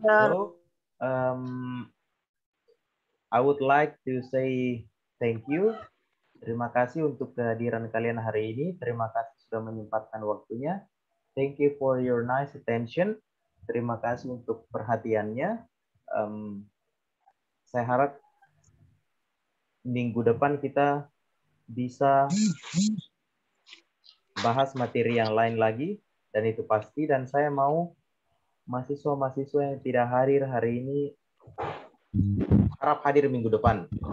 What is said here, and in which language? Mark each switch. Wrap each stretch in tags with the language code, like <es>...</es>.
<en>So I would like to say thank you.</en> <id>Terima kasih untuk kehadiran kalian hari ini. Terima kasih sudah menyempatkan waktunya.</id> <en>Thank you for your nice attention.</en> <id>Terima kasih untuk perhatiannya. Saya harap minggu depan kita bisa bahas materi yang lain lagi, dan itu pasti. Dan saya mau mahasiswa-mahasiswa yang tidak hadir hari ini harap hadir minggu depan.</id>